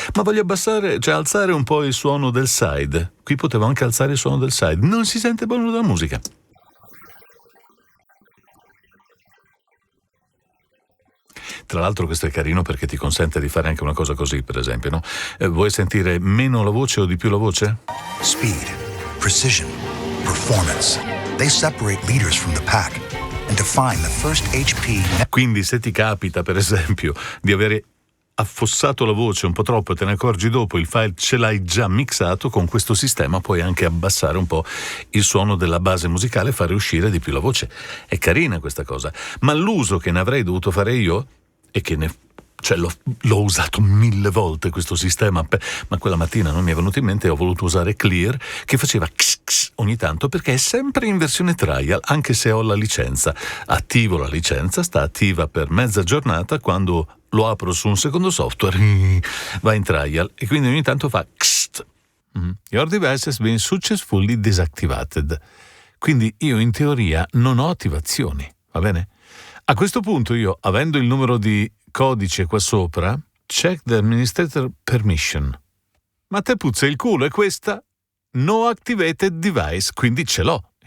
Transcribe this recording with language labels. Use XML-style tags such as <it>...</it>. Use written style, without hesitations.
<it>Ma voglio abbassare, cioè alzare un po' il suono del side. Qui potevo anche alzare il suono del side. Non si sente buono dalla musica. Tra l'altro questo è carino perché ti consente di fare anche una cosa così, per esempio, no? Vuoi sentire meno la voce o di più la voce?</it> <en>Speed, precision, performance. They separate leaders from the pack and define the first HP.</en> <it>Quindi se ti capita, per esempio, di avere affossato la voce un po' troppo e te ne accorgi dopo, il file ce l'hai già mixato, con questo sistema puoi anche abbassare un po' il suono della base musicale e fare uscire di più la voce. È carina questa cosa, ma l'uso che ne avrei dovuto fare io, e che l'ho usato 1000 volte questo sistema, ma quella mattina non mi è venuto in mente e ho voluto usare Clear, che faceva kss, kss ogni tanto, perché è sempre in versione trial, anche se ho la licenza. Attivo la licenza, sta attiva per mezza giornata, quando lo apro su un secondo software va in trial e quindi ogni tanto fa kss.</it> <en>Your device has been successfully disactivated.</en> <it>Quindi io in teoria non ho attivazioni, va bene? A questo punto io, avendo il numero di codice qua sopra,</it> <en>check the administrator permission.</en> <it>Ma te puzza il culo, è questa?</it> <en>No activated device,</en> <it>quindi ce l'ho.</it>